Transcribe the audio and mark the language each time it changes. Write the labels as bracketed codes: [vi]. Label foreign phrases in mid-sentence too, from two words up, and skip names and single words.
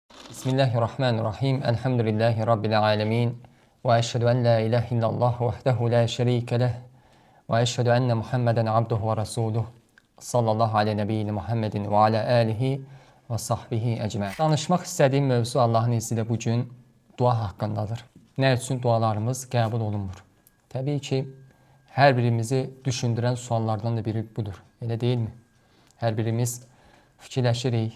[ar] بسم الله الرحمن الرحيم. الحمد لله رب العالمين. وأشهد أن لا إله إلا الله وحده لا شريك له. وأشهد أن محمدا عبده ورسوله. صلى الله عليه نبينا محمد وعلى آله وصحبه أجمعين. [az] Danışmaq istədiyim mövzu Allahın izni ilə bugün dua haqqındadır. Nə üçün dualarımız qəbul olunmur? Təbii ki, hər birimizi düşündürən suallardan da biri budur. Elə deyilmi? Hər birimiz fikirləşirik.